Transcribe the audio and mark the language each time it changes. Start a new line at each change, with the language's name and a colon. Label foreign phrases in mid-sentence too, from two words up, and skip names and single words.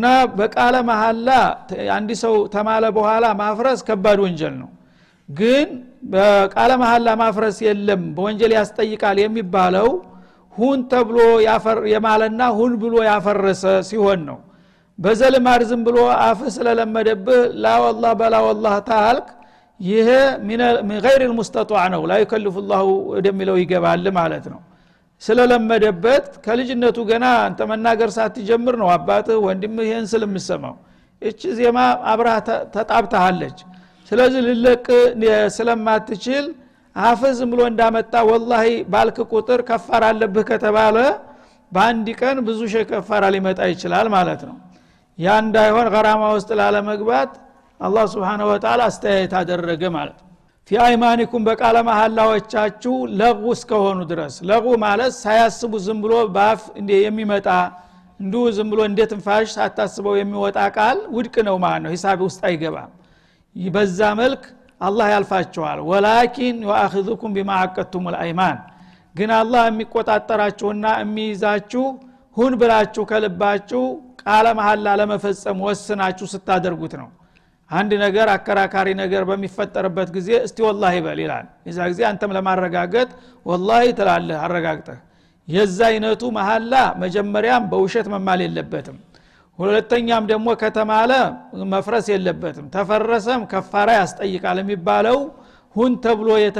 Amharic: በቃለ መሐላ አንዲ ሰው ተማለ በኋላ ማፍረስ ከባድ ወንጀል ነው ግን በቃለ መሐላ ማፍረስ የለም በወንጀል ያስጠይቃል የሚባለው ሁን ተብሎ የማለና ሁን ብሎ ያፈረሰ ሲሆን ነው በዘልማድ ዝም ብሎ አፍ ስለለመደብህ
Arabic: لا والله بلى والله
Amharic: ታልክ ይሄ
Arabic: من غير المستطاع
Amharic: ነው
Arabic: لا يكلف الله
Amharic: ወደሚለው ይገባል ማለት ነው ስለለመደበት ከልጅነቱ ገና አንተ መናገር ሳትጀምር ነው አባትህ ወንድምህ ይሄን ስለምሰማው እቺ ዜማ አብራ ተጣብታለች ስለዚህ ልለቅ ስለማትችል አፍዝ ብሎ እንዳመጣ والله ባልክ ቁጥር ከፋራ አለብህ ከተባለ በአንድ ቀን ብዙ ሸ ከፋራ ሊመጣ ይችላል ማለት ነው ያ እንዳይሆን ገራማ ውስጥ ላለመግባት አላህ
Arabic: سبحانه وتعالى
Amharic: አስተያየት አደረገ ማለት ነው
Arabic: في ايمانكم
Amharic: በቃለ መሐላዎቻችሁ ለጉ እስከሆኑ ድረስ ለጉ ማለት ሳያስቡ ዝም ብሎ ባፍ እንደ የሚመጣ እንዱ ዝም ብሎ እንደ ትንፋሽ ሳታስበው የሚወጣ ቃል ውድቅ ነው ማለት ነው ሂሳብ ውስጥ አይገባም ይበዛ መልክ አላህ ያልፋቸዋል
Arabic: ولكن يؤاخذكم بما عقدتم الأيمان
Amharic: ግን አላህ የሚቆጣጣራችሁና የሚይዛችሁ ሁን ብላችሁ ከልባችሁ ቃለ መሐላ ለመፈጸም ወስናችሁ ስታደርጉት ነው አንድ ነገር አከራካሪ ነገር በሚፈጠርበት ጊዜ እስቲ والله ይበል ይላል እዛ ጊዜ አንተም ለማረጋገጥ والله ትላለህ አረጋግጠህ የዛ አይነቱ መሐላ መጀመሪያም በውሸት መማል የለበትም ሁለተኛም ደግሞ ከተማለ መፍረስ የለበትም ተፈረሰም ከፋራ ያስጠይቃል የሚባለው ሁን ተብሎ